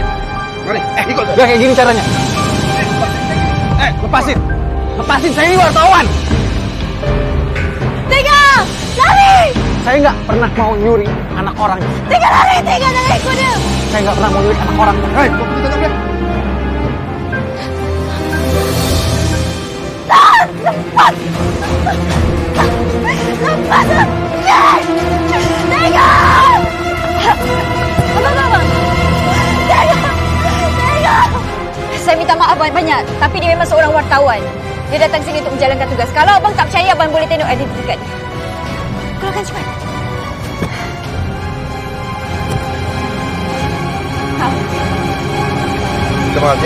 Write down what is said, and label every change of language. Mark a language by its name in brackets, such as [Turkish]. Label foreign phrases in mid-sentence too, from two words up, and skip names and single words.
[Indonesian] Mari, ikut. Gak kayak gini caranya. Lepasin. Lepasin, saya ini wartawan. Tega, lari! Saya nggak pernah mau nyuri anak orang. Tega lari, Tega jangan ikut dia. Saya nggak pernah mau nyuri anak orang. Hei, [Malay] kau pergi tangkap dia. Lepas! Lepas! Tega! Abang! Tega! Tega! Saya minta maaf banyak-banyak, tapi dia memang seorang wartawan. Dia datang sini untuk menjalankan tugas. Kalau abang tak percaya, abang boleh tengok identiti. Keluarkan cepat. Terima kasih.